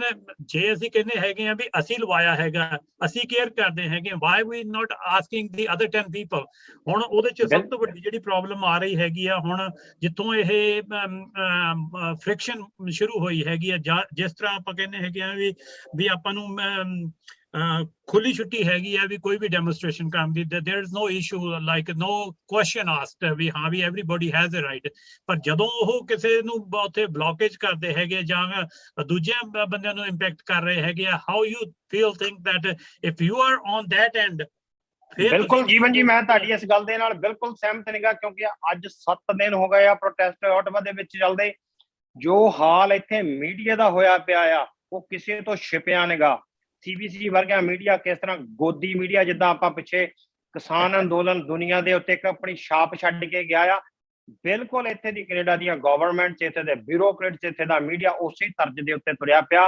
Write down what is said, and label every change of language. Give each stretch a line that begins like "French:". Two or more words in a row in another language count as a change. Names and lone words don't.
Punjabi: ਜੇ ਅਸੀਂ ਕਹਿੰਦੇ ਹੈਗੇ ਆ ਵੀ ਅਸੀਂ ਲਵਾਇਆ ਹੈਗਾ, ਅਸੀਂ ਕੇਅਰ ਕਰਦੇ ਹੈਗੇ,
English: why we not asking the other 10 people.
Punjabi: ਹੁਣ ਉਹਦੇ ਚ ਸਭ ਤੋਂ ਵੱਡੀ ਜਿਹੜੀ ਪ੍ਰੋਬਲਮ ਆ ਰਹੀ ਹੈਗੀ ਆ, ਹੁਣ ਜਿੱਥੋਂ ਇਹ ਫ੍ਰਿਕਸ਼ਨ ਸ਼ੁਰੂ ਹੋਈ ਹੈਗੀ ਆ, ਜਿਸ ਤਰ੍ਹਾਂ ਆਪਾਂ ਕਹਿੰਦੇ ਹੈਗੇ ਆ ਵੀ ਆਪਾਂ ਨੂੰ ਖੁੱਲੀ ਛੁੱਟੀ ਹੈਗੀ ਆ ਵੀ ਕੋਈ ਵੀ ਡੈਮੋਨਸਟ੍ਰੇਸ਼ਨ ਕਰਨ ਦੀ,
English: there is no issue,
Punjabi: ਲਾਈਕ
English: no question asked
Punjabi: ਵੀ ਹਾਂ ਵੀ
English: everybody has a right।
Punjabi: ਪਰ ਜਦੋਂ ਉਹ ਕਿਸੇ ਨੂੰ ਉੱਥੇ ਬਲੌਕੇਜ ਕਰਦੇ ਹੈਗੇ ਜਾਂ ਦੂਜਿਆਂ ਬੰਦਿਆਂ ਨੂੰ ਇੰਪੈਕਟ ਕਰ ਰਹੇ ਹੈਗੇ ਆ,
English: how you feel think that if you are on that end।
Punjabi: ਬਿਲਕੁਲ ਜੀਵਨ ਜੀ, ਮੈਂ ਤੁਹਾਡੀ ਇਸ ਗੱਲ ਦੇ ਨਾਲ ਬਿਲਕੁਲ ਸਹਿਮਤ ਨਹੀਂਗਾ, ਕਿਉਂਕਿ ਅੱਜ 7 ਦਿਨ ਹੋ ਗਏ ਆ ਪ੍ਰੋਟੈਸਟ ਆਟਵਾ ਦੇ ਵਿੱਚ ਚੱਲਦੇ। ਜੋ ਹਾਲ ਇੱਥੇ ਮੀਡੀਆ ਦਾ ਹੋਇਆ ਪਿਆ ਆ, ਉਹ ਕਿਸੇ ਤੋਂ ਛਿਪਿਆ ਨਹੀਂਗਾ। CBC ਵਰਗਾ ਮੀਡੀਆ ਕਿਸ ਤਰ੍ਹਾਂ ਗੋਦੀ ਮੀਡੀਆ, ਜਿੱਦਾਂ ਆਪਾਂ ਪਿੱਛੇ ਕਿਸਾਨ ਅੰਦੋਲਨ ਦੁਨੀਆ ਦੇ ਉੱਤੇ ਇੱਕ ਆਪਣੀ ਛਾਪ ਛੱਡ ਕੇ ਗਿਆ ਆ, ਬਿਲਕੁਲ ਇੱਥੇ ਦੀ ਕੈਨੇਡਾ ਦੀਆਂ ਗਵਰਨਮੈਂਟਸ, ਇੱਥੇ ਦੇ ਬਿਊਰੋਕਰੇਟਸ, ਇੱਥੇ ਦਾ ਮੀਡੀਆ ਉਸੇ ਤਰਜ਼ ਦੇ ਉੱਤੇ ਤੁਰਿਆ ਪਿਆ।